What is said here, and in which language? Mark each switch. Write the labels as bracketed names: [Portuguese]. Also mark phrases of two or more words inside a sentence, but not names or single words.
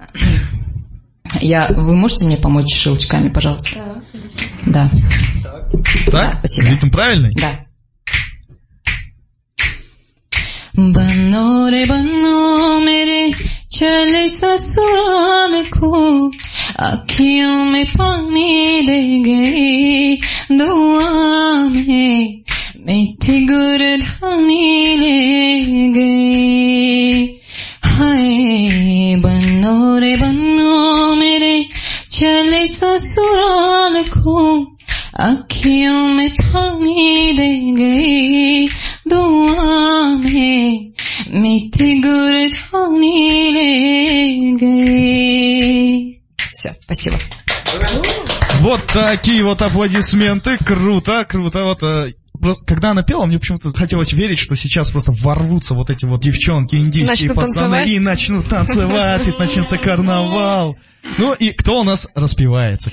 [Russian] Вы можете мне помочь щелчками, пожалуйста? Да. Так? Спасибо. Ритм правильный? [Hindi] Да. बानो रे बानो मेरे चले ससुराल को आँखियों में पानी ले गई दुआ में मीठी गुरधानी ले गई हाय बनो रे बनो मेरे चले ससुराल को आँखियों में पानी ले गई दुआ में मीठी गुरधानी ले गई. [Russian] Все, спасибо. Вот такие вот аплодисменты. Круто. Вот, просто, когда она пела, мне почему-то хотелось верить, что сейчас просто ворвутся вот эти вот девчонки, индийские пацаны, и начнут танцевать, и начнется карнавал. Ну и кто у нас распевается?